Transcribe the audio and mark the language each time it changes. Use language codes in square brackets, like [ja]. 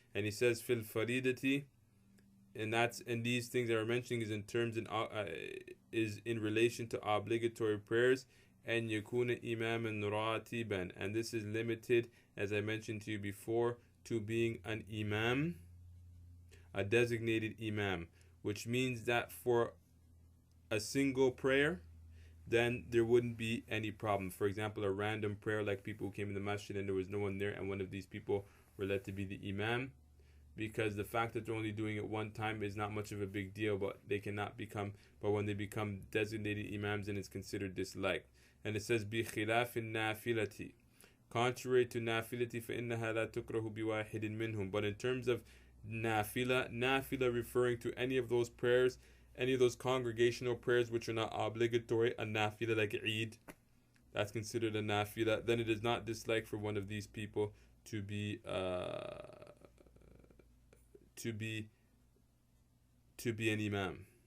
[en] And he says fil faridati, and these things that we're mentioning is in terms is in relation to obligatory prayers, and yakuna imaman ratiban, and this is limited, as I mentioned to you before, to being an imam, a designated imam, which means that for a single prayer, then there wouldn't be any problem. For example, a random prayer, like people who came in the masjid and there was no one there, and one of these people were led to be the imam, because the fact that they're only doing it one time is not much of a big deal, but when they become designated imams, then it's considered disliked. And it says [ar] بِخِلَافِ النَّافِلَةِ, [en] contrary to nafilati, [ar] فَإِنَّهَا لَا تُكْرَهُ بِوَاحِدٍ مِّنْهُمْ. [en] But in terms of nafila referring to any of those prayers, any of those congregational prayers which are not obligatory, a nafila like Eid, that's considered a nafila, then it is not disliked for one of these people to be an imam.